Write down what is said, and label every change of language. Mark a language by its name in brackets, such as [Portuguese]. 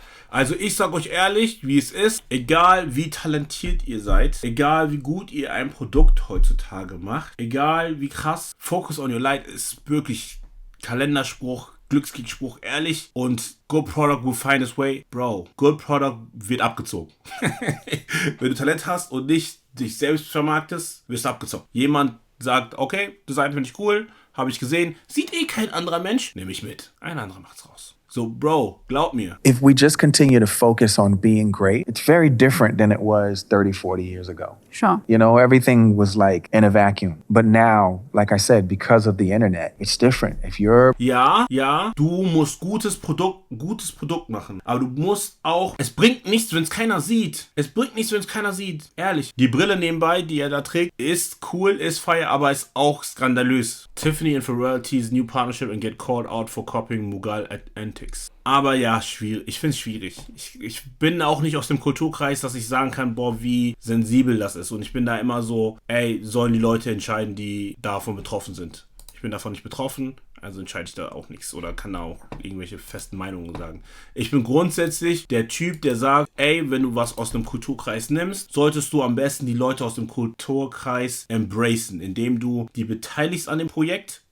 [German] Also ich sag euch ehrlich, wie es ist, egal wie talentiert ihr seid, egal wie gut ihr ein Produkt heutzutage macht, egal wie krass, [English] Focus on your light [German] ist wirklich Kalenderspruch, Glückskickspruch, ehrlich, und [English] good product will find its way. [German] Bro, [English] good product [German] wird abgezogen. Wenn du Talent hast und nicht dich selbst vermarktest, wirst du abgezogen. Jemand sagt, okay, Design finde ich cool, habe ich gesehen, sieht kein anderer Mensch, nehme ich mit. Ein anderer macht's raus. So, Bro, glaub mir. [English] If we just continue to focus on being great, it's very different than it was 30, 40 years ago. Sure. Everything was like in a vacuum. But now, like I said, because of the internet, it's different. If you're... [German] Ja, du musst gutes Produkt machen. Aber du musst auch... Es bringt nichts, wenn es keiner sieht. Ehrlich. Die Brille nebenbei, die er da trägt, ist cool, ist fire, aber ist auch skandalös. [English] Tiffany and Pharrell tease new partnership and get called out for copying Mughal Antics. [German] Aber ja, schwierig. Ich finde es schwierig. Ich bin auch nicht aus dem Kulturkreis, dass ich sagen kann, boah, wie sensibel das ist. Und ich bin da immer so, sollen die Leute entscheiden, die davon betroffen sind. Ich bin davon nicht betroffen, also entscheide ich da auch nichts oder kann da auch irgendwelche festen Meinungen sagen. Ich bin grundsätzlich der Typ, der sagt, wenn du was aus dem Kulturkreis nimmst, solltest du am besten die Leute aus dem Kulturkreis embracen, indem du die beteiligst an dem Projekt.